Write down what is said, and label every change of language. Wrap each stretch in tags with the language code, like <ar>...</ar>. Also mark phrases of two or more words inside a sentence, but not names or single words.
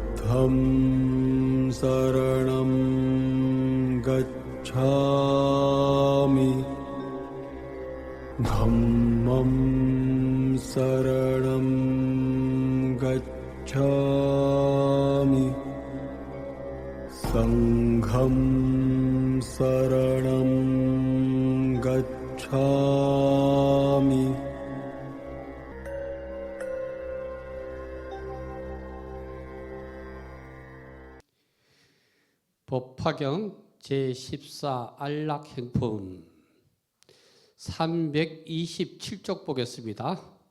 <pi>부처님 사랑am gacchami dhammam saranam gacchami sangham saranam gacchami</pi> <ko>법화경 제14 안락행품 327쪽 보겠습니다.</ko>